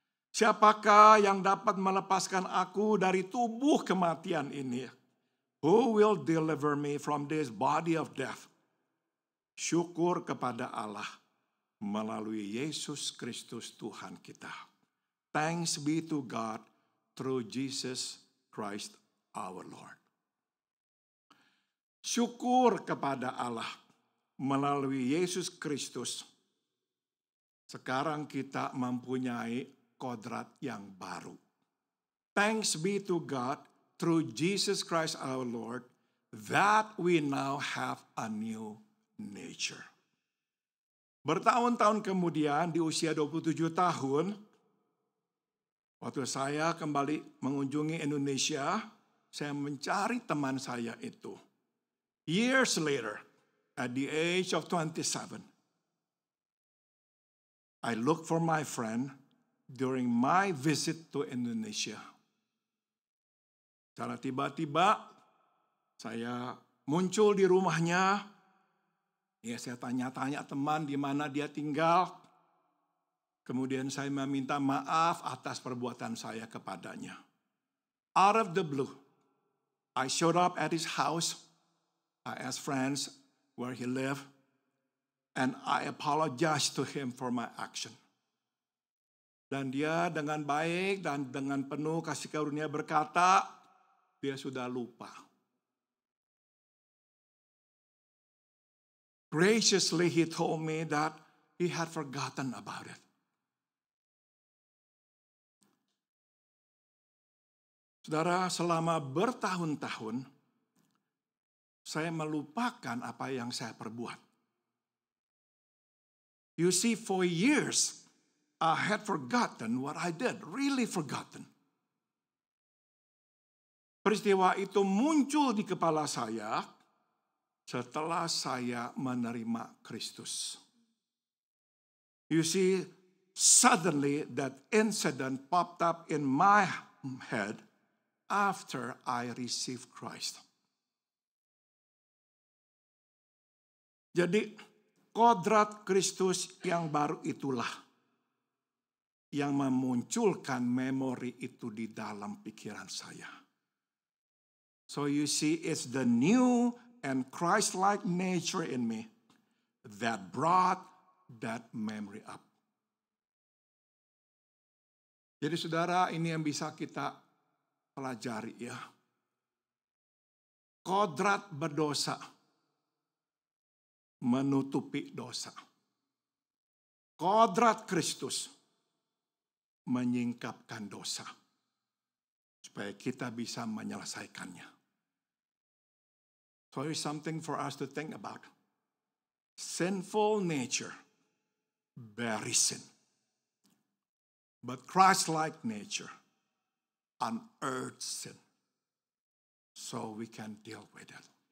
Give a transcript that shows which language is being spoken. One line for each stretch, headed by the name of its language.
Indonesian: Siapakah yang dapat melepaskan aku dari tubuh kematian ini?
English: Who will deliver me from this body of death?
Indonesian: Syukur kepada Allah melalui Yesus Kristus Tuhan kita.
English: Thanks be to God through Jesus Christ our Lord.
Indonesian: Syukur kepada Allah melalui Yesus Kristus. Sekarang kita mempunyai kodrat yang baru.
English: Thanks be to God through Jesus Christ our Lord that we now have a new nature.
Indonesian: Bertahun-tahun kemudian di usia 27 tahun, waktu saya kembali mengunjungi Indonesia, saya mencari teman saya itu.
English: Years later, at the age of 27, I looked for my friend during my visit to Indonesia.
Indonesian: Secara tiba-tiba, saya muncul di rumahnya. Ya, saya tanya-tanya teman di mana dia tinggal. Kemudian saya meminta maaf atas perbuatan saya kepadanya.
English: Out of the blue, I showed up at his house. I asked friends where he lived, and I apologized to him for my action.
Indonesian: Dan dia dengan baik dan dengan penuh kasih karunia berkata, dia sudah lupa.
English: Graciously he told me that he had forgotten about it.
Indonesian: Saudara, selama bertahun-tahun, saya melupakan apa yang saya perbuat.
English: You see, for years, I had forgotten what I did, really forgotten.
Indonesian: Peristiwa itu muncul di kepala saya setelah saya menerima Kristus.
English: You see, suddenly that incident popped up in my head after I received Christ.
Indonesian: Jadi, kodrat Kristus yang baru itulah yang memunculkan memori itu di dalam pikiran saya.
English: So you see, it's the new and Christ-like nature in me that brought that memory up.
Indonesian: Jadi saudara, ini yang bisa kita pelajari ya. Kodrat berdosa menutupi dosa. Kodrat Kristus menyingkapkan dosa. Supaya kita bisa menyelesaikannya.
English: So here's something for us to think about. Sinful nature buries sin. But Christ-like nature unearths sin. So we can deal with it.